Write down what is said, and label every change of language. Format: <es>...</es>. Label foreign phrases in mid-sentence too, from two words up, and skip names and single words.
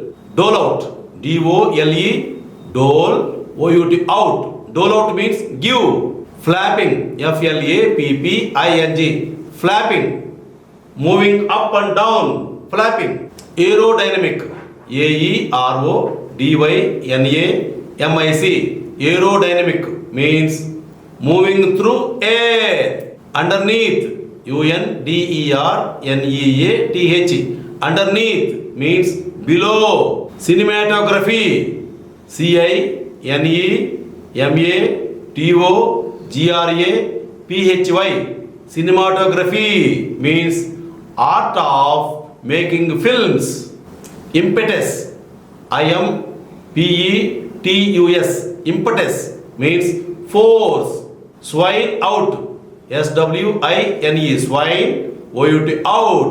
<en>Dole out, D-O-L-E. Dole, O-U-T. Out. Dole out means give. Flapping, F-L-A-P-P-I-N-G. Flapping, moving up and down. Flapping. Aerodynamic, A-E-R-O-D-Y-N-A-M-I-C. Aerodynamic means moving through air. Underneath, U-N-D-E-R-N-E-A-T-H. Underneath means below. Cinematography, C-I-N-E-M-A-T-O-G-R-A PHY. Cinematography means art of making films. Impetus. IMPETUS. Impetus means force. Swine out. SWINE. Swine. OUT. Out.</en>